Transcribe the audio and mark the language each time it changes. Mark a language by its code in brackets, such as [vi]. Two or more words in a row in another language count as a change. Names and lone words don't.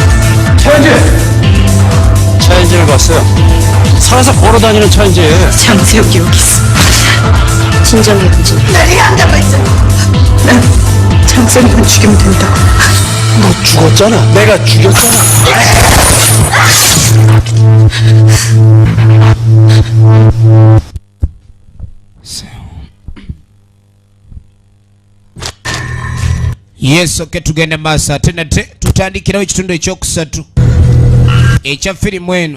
[ko] 차인지를 봤어요. 살아서 걸어다니는 차인지. 장세혁이 여기 있어. 진정해, 원진. 내가 안 잡아 있어. 난 장세혁만 죽이면 된다고. 너 죽었잖아. 내가 죽였잖아. [en] Yes, okay, [lg] tugende maaso ate nate tutandikirawo ekitundu ekyokusatu ekya firimu eno.